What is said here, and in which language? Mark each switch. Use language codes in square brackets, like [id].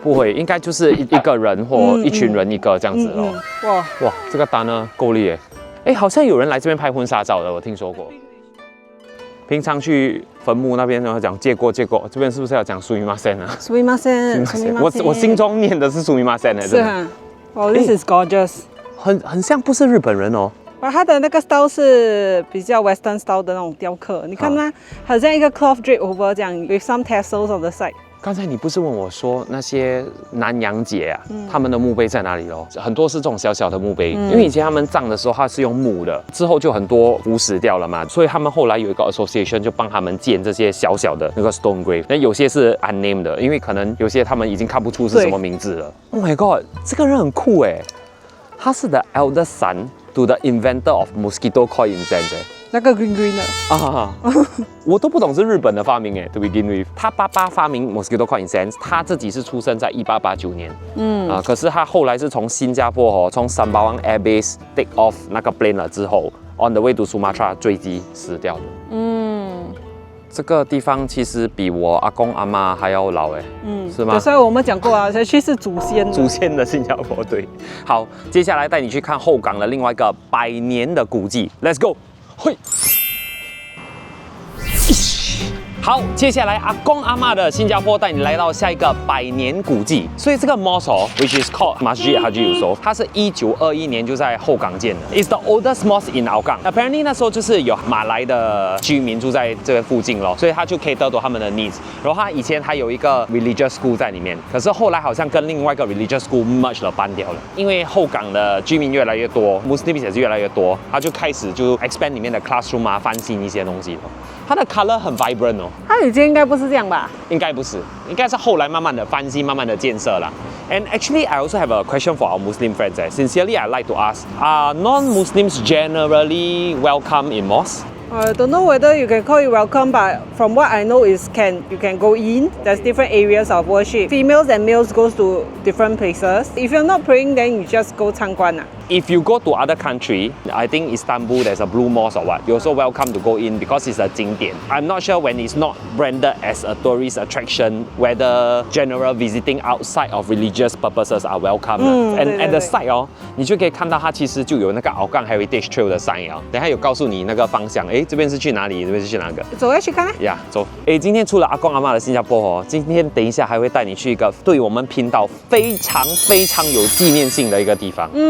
[zh] 不会，应该就是一个人或一群人一个这样子哇，这个单呢够力耶！好像有人来这边拍婚纱照的，我听说过。平常去坟墓那边，然后讲借过，这边是不是要讲苏米马森啊？苏米马森，我心中念的是苏米马森的。是啊。 [en] This is gorgeous。 [zh] 很像不是日本人它的那个 style 是比较 Western style 的那种雕刻，你看它好像一个 cloth drape over 这样 ， [en] with some tassels on the side。 [zh] 刚才你不是问我说那些南洋姐他们的墓碑在哪里很多是这种小小的墓碑，因为以前他们葬的时候它是用木的，之后就很多腐蚀掉了嘛，所以他们后来有一个 association 就帮他们建这些小小的那个 stone grave， 那有些是 unnamed 的，因为可能有些他们已经看不出是什么名字了。 [en] Oh my god， [zh] 这个人很酷他是 [en] the elder son to the inventor of mosquito coil incense。 [zh] 那个 green 的我都不懂是日本的发明to begin with。他爸爸发明 mosquito coil incense， 他自己是出生在1889年，可是他后来是从新加坡从 Sembawang Air Base take off 那个 plane 了之后 ， [en] on the way to Sumatra [zh] 坠机死掉的。这个地方其实比我阿公阿妈还要老是吗？所以我们讲过才去是祖先的新加坡。对，好，接下来带你去看后港的另外一个100年的古迹 ， [en] Let's go。 [zh] 嘿，好，接下来阿公阿嬷的新加坡带你来到下一个100年古迹。所以这个 mosque which is called Masjid Haji Yusof， 它是1921年就在后港建的。 [en] It's the oldest mosque in Hougang。 [zh] Apparently 那时候就是有马来的居民住在这个附近所以他就可以得到他们的 needs。然后他以前还有一个 religious school 在里面，可是后来好像跟另外一个 religious school merge 了，搬掉了。因为后港的居民越来越多 ，Muslims 也是越来越多，他就开始就 expand 里面的 classroom 翻新一些东西它的 color 很 vibrant 它以前应该不是这样吧？应该不是，应该是后来慢慢的翻新，慢慢的建设啦。 [en] And actually, I also have a question for our Muslim friends. Sincerely, I'd like to ask: Are non-Muslims generally welcome in mosques? I don't know whether you can call it welcome, but from what I know is you can go in. There's different areas of worship. Females and males goes to different places. If you're not praying, then you just go [zh] 参观啊。 [en] If you go to other country, I think Istanbul there's a blue mosque or what. You're also welcome to go in because it's a 景点. I'm not sure when it's not branded as a tourist attraction, whether general visiting outside of religious purposes are welcome. And at the site [zh] 你就可以看到它其实就有那个Hougang Heritage Trail 的 sign 等下有告诉你那个方向，这边是去哪里，这边是去哪个？走下去看呀，走。今天除了阿公阿嬷的新加坡今天等一下还会带你去一个对我们频道非常非常有纪念性的一个地方。